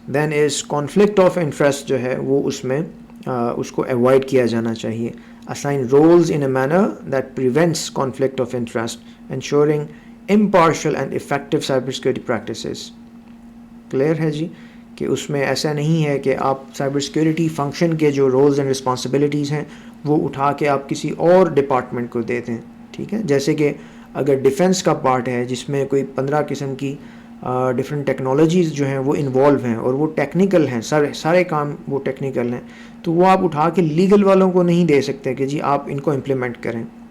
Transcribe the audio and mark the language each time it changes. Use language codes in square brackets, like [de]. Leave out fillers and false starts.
[en] then is conflict of interest [hi] जो है वो उसमें उसको avoid किया जाना चाहिए। [en] assign roles in a manner that prevents conflict of interest, ensuring impartial and effective cybersecurity practices। [hi] clear है जी कि उसमें ऐसा नहीं है कि आप साइबर सिक्योरिटी फंक्शन के जो रोल्स एंड रिस्पॉन्सिबिलिटीज़ हैं वो उठा के आप किसी और डिपार्टमेंट को दे दें। ठीक है, जैसे कि अगर डिफेंस का पार्ट है जिसमें कोई 15 किस्म की डिफरेंट टेक्नोलॉजीज़ जो हैं वो इन्वॉल्व हैं और वो टेक्निकल हैं, सारे काम वो टेक्निकल हैं, तो वो आप उठा के लीगल वालों को नहीं दे सकते कि जी आप इनको इम्प्लीमेंट करें।